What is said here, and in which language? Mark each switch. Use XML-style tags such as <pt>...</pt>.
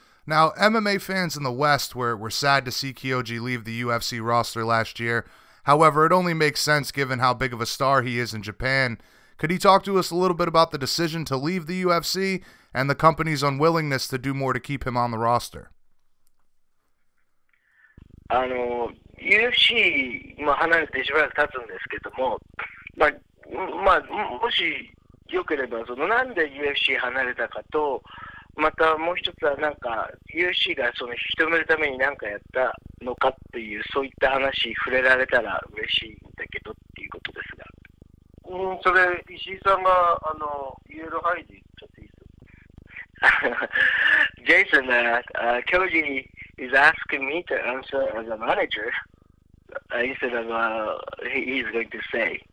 <en>Now, MMA fans in the West were sad to see Kyoji leave the UFC roster last year. However, it only makes sense given how big of a star he is in Japan. Could he talk to us a little bit about the decision to leave the UFC and the company's unwillingness to do more to keep him on the roster?</en> <ja>UFC 離れてしばらく経つんですけども、もしよければなんで UFC 離れたかと、またもう一つはなんか UFC がその引き止めるために何かやったのかっていうそういった話触れられたら嬉しいんだけどっていうことですが。それ石井さんが言える範囲で言っちゃっていいですか。</ja> <en>Jason, Kyoji is asking me to answer as a manager instead of he's going to say.</en>